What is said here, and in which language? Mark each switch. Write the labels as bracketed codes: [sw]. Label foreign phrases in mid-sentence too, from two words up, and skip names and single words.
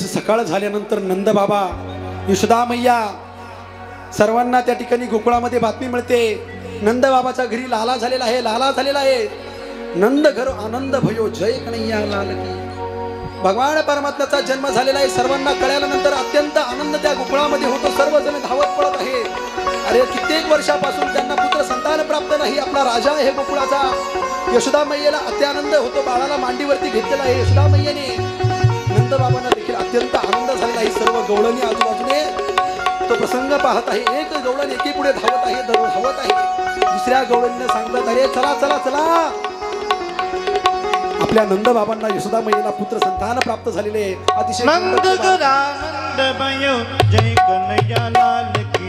[mr] सकाळ झाल्यानंतर नंद बाबा, यशोदा मैया सर्वांना त्या ठिकाणी गोकुळामध्ये बातमी मिळते. नंद बाबाच्या घरी लाला झालेला आहे, लाला झालेला आहे. [hi] नंद घर आनंद भयो जय कन्हैया लाल की. [mr] भगवान परमात्म्याचा जन्म झालेला आहे. सर्वांना कळल्यानंतर अत्यंत आनंद त्या गोकुळामध्ये होतो. सर्वजण धावत पडत आहे. अरे कित्येक वर्षापासून त्यांना पुत्र संतान प्राप्त नाही. आपला राजा आहे गोकुळाचा. यशोदा मैयेला अत्यानंद होतो. बाळाला मांडीवरती घेतलेला आहे यशोदा मैयेने. नंद बाबांना देखील अत्यंत आनंद झालेला आहे. सर्व गवळणी आजूबाजूने तो प्रसंग पाहत आहे. एक गवळण एकी पुढे धावत आहे, धावत आहे. दुसऱ्या गवळणीने सांगतात, अरे चला चला चला, आपल्या नंद बाबांना यशोदा मैयेला पुत्र संतान प्राप्त झालेले. अतिशय [hi] नंद घर आनंद भयो जय कन्हैया लाल